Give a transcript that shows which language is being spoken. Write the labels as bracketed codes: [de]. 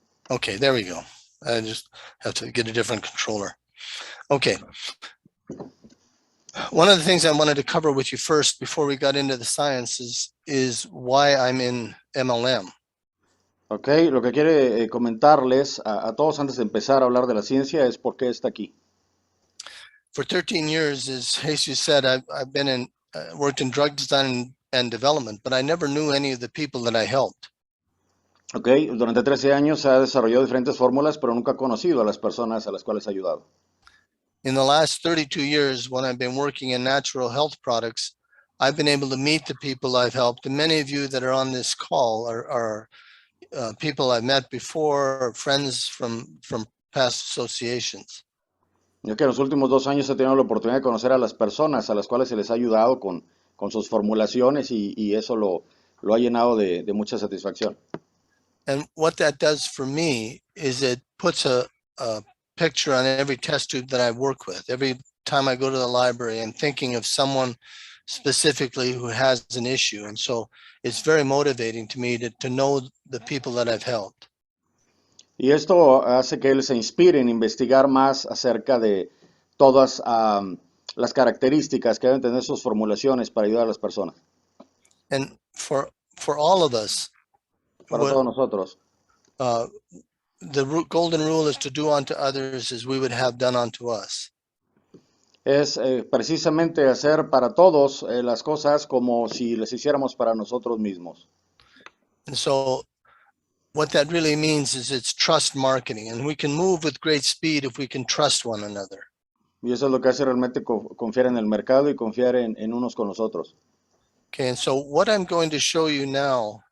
[en] Okay, there we go. I just have to get a different controller. Okay. One of the things I wanted to cover with you first before we got into the sciences is why I'm in MLM. [es] Ok, lo que quiere comentarles a todos antes de empezar a hablar de la ciencia es por qué está aquí. [en] For 13 years, as Jesus said, I've been in worked in drug design and development, but I never knew any of the people that I helped. [es] Ok, durante 13 años ha desarrollado diferentes fórmulas, pero nunca ha conocido a las personas a las cuales ha ayudado. [en] In the last 32 years, when I've been working in natural health products, I've been able to meet the people I've helped. And many of you that are on this call are people I've met before, or friends from past associations. [es] Ya que en los últimos 2 años he tenido la oportunidad de conocer a las personas a las cuales se les ha ayudado con sus formulaciones y eso lo ha llenado de mucha satisfacción. [en] And what that does for me is it puts a picture on every test tube that I work with. Every time I go to the library, I'm thinking of someone specifically who has an issue. And so it's very motivating to me to know the people that I've helped. [es] Y esto hace que él se inspire en investigar más acerca de todas las características que deben tener sus formulaciones para ayudar a las personas. [en] And for all of us, [es] Para todos nosotros. [en] The golden rule is to do unto others as we would have done unto us. [es] Es precisamente hacer para todos las cosas como si las hiciéramos para nosotros mismos. [en] And so what that really means is it's trust marketing, and we can move with great speed if we can trust one another. [es] Y eso es lo que hace realmente confiar en el mercado y confiar en unos con los otros. [en] Okay, and so what I'm going to show you now